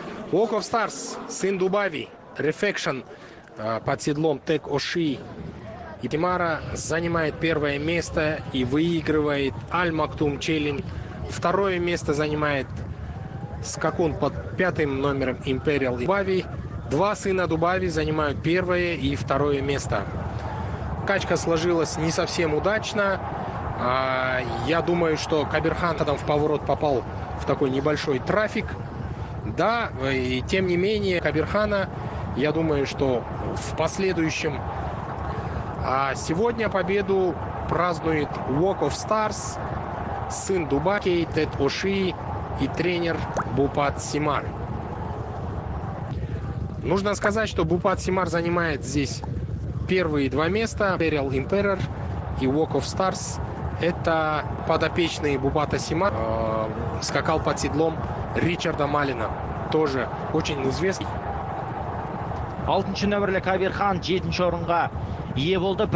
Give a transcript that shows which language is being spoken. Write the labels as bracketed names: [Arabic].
[Russian] Walk of Stars, сын Дубави, Reflection под седлом Тек Оши и Тимара занимает первое место и выигрывает Аль Мактум Челлендж. Второе место занимает скакун под 5-м номером Imperial Дубави. Два сына Дубави занимают первое и второе место. Качка сложилась не совсем удачно. Я думаю, что Кабирхан там в поворот попал в такой небольшой трафик. Да, и тем не менее Кабирхана, я думаю, что в последующем. А сегодня победу празднует Walk of Stars, сын Дубаки, Тет Оши и тренер Бупат Симар. Нужно сказать, что Бупат Симар занимает здесь первые два места. Imperial Emperor и Walk of Stars. Это подопечный Бупата Симар. Скакал под седлом Ричарда Малина. Тоже очень известный. [Kazakh] 6-ші нөмірлі Кабирхан 7-ші орынға ие болды.